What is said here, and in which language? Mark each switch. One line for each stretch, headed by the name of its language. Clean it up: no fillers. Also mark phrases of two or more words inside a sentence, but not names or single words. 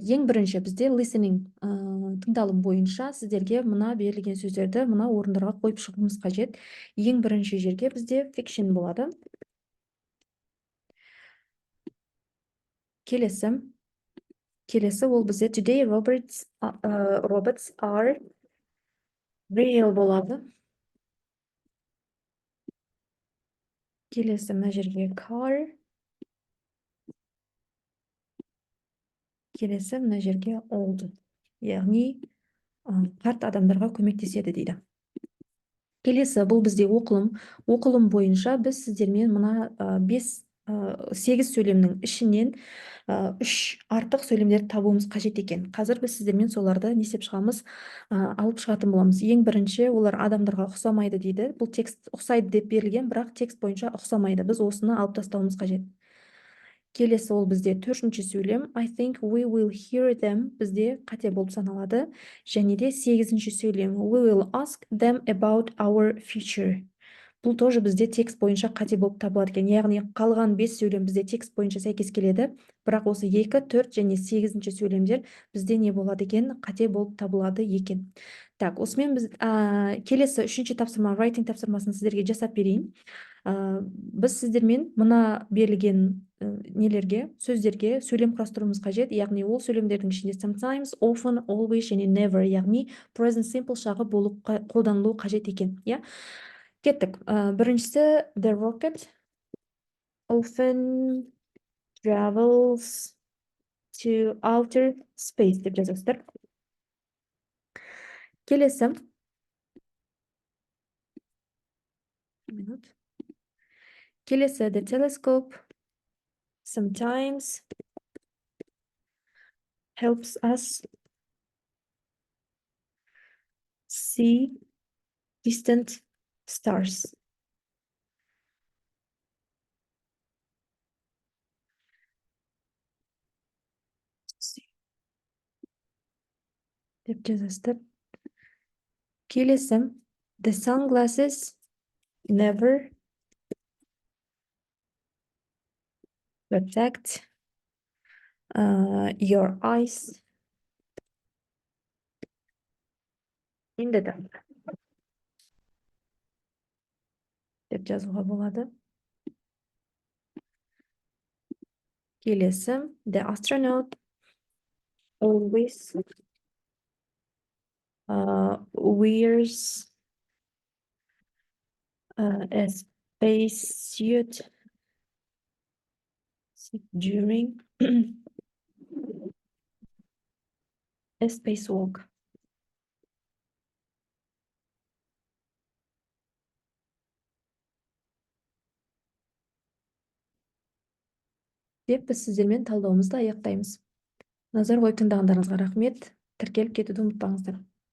Kazakh: Ең бірінші бізде listening тыңдалым бойынша сіздерге мына берілген сөздерді мына орындарға қойып шығуымыз қажет. Ең бірінші жерге бізде fiction болады. Келесі ол бізде
English: today robots are real
Kazakh: болады. Келесі мына жерге car. Келесі мына жерге old. Яғни қарт адамдарға көмектеседі дейді. Келесі бұл бізде оқылым бойынша біз сіздермен мына 8 сөйлемнің ішінен 3 артық сөйлемдерді табуымыз қажет екен. Қазір біз сіздермен соларды не істеп шығамыз, алып шығатын боламыз. Ең бірінші, олар адамдарға ұқсамайды дейді. Бұл текст ұқсайды деп берілген, бірақ текст бойынша ұқсамайды. Біз осыны алып тастауымыз қажет. Келесі ол бізде 4-ші сөйлем.
English: I think we will hear them.
Kazakh: Бізде қате болып саналады. Және де 8-ші сөйлем.
English: We will ask them about our future.
Kazakh: Бұл тоже бізде текст бойынша қате болып табылады екен. Яғни қалған 5 сөйлем бізде текст бойынша сәйкес келеді. Бірақ осы 2, 4 және 8-ші сөйлемдер бізде не болады екен? Қате болып табылады екен. Так, осымен біз келесі 3-ші тапсырма, writing тапсырмасын сіздерге жасап берейін. Біз сіздермен мына берілген нелерге, сөздерге сөйлем құрастыруымыз қажет. Яғни ол сөйлемдердің ішінде
English: sometimes, often, always
Kazakh: және never, яғни
English: present simple
Kazakh: шағы қолданылуы қажет екен. Кеттік. Біріншісі
English: the rocket often travels to outer space
Kazakh: деп жазасыздар. Келесі. Келесі
English: the telescope sometimes helps us see distant stars.
Kazakh: Деп жазасыздар.
English: Келесі the sunglasses never protect your eyes in the dark.
Kazakh: Деп жазуға болады.
English: Келесі the astronaut always wears a spacesuit during a spacewalk.
Kazakh: Деп біз сіздермен талдауымызды аяқтаймыз. Назар қойып тыңдағандарыңызға рахмет. Тіркеліп кетуді ұмытпаңыздар.